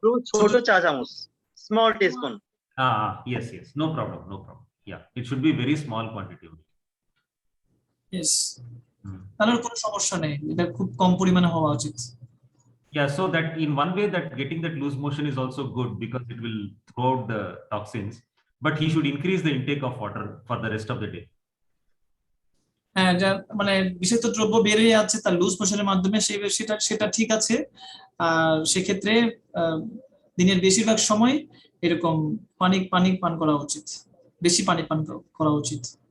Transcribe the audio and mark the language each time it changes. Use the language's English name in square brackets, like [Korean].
[Bangla] ছোট চা চামচ, [English] small teaspoon. Yes, no problem. Yeah, it should be very small quantity. Yes. [Bangla] তাহলে কোনো সমস্যা নেই, এটা খুব কম পরিমাণে হওয়া উচিত। [English] Yeah, so that in one way that getting that loose motion is also good because it will throw out the toxins, but he should increase the intake of water for the rest of the day. [Bangla] হ্যাঁ, মানে বিষাক্ত দ্রব্য বেরিয়ে যাচ্ছে তার loose মোশনের মাধ্যমে, সেটা ঠিক আছে। আর সেক্ষেত্রে দিনের বেশিরভাগ সময় এরকম পানি পান করা উচিত, বেশি পানি পান করা উচিত।